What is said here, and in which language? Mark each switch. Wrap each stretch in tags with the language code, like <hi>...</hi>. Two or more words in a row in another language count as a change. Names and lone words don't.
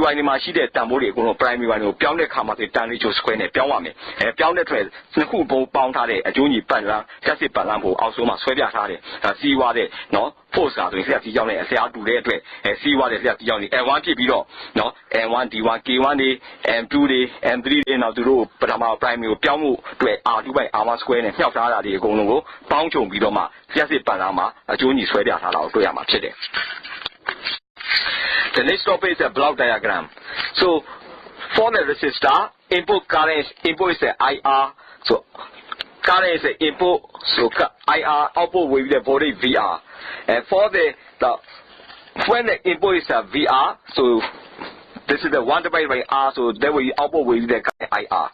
<my>1ဒီမှာရှိတဲ့တန်ဖိုးတွေအကုန်လုံး primary 1ကိုပြောင်းတဲ့အခါမှာဆို</my> <en>tan ratio square</en> <my>နဲ့ပြောင်းရမယ်ပြောင်းတဲ့အတွက်နှစ်ခုပေါင်းထားတဲ့အကျိုးညီပတ်လမ်းကျက်စစ်ပတ်လမ်းကိုအောက်ဆုံးမှာဆွဲပြထားတယ်စီးွားတဲ့နော် force ကဆိုရင်ဆက်စီကြောင်းနဲ့အစရာတူတဲ့အတွက်စီးွားတဲ့ဆက်စီကြောင်းတွေ N1 ဖြစ်ပြီးတော့နော် N1 D1 K1 တွေ M2 တွေ M3 တွေနောက်သူတို့ပထမ primary ကိုပြောင်းမှုအတွက်</my> <en>R2 by R1 square</en> <my>နဲ့မြှောက်ထားတာတွေအကုန်လုံးကိုပေါင်းချုံပြီးတော့မှကျက်စစ်ပတ်လမ်းမှာအကျိုးညီဆွဲပြထားတာကိုတွေ့ရမှာဖြစ်တယ်</my> <en>The next topic is a block diagram so for the resistor input current input is the IR so current is the input so IR output will be the voltage VR and for the when the input is a VR so this is the 1 divided by R, so that will be output will be the IR.</en>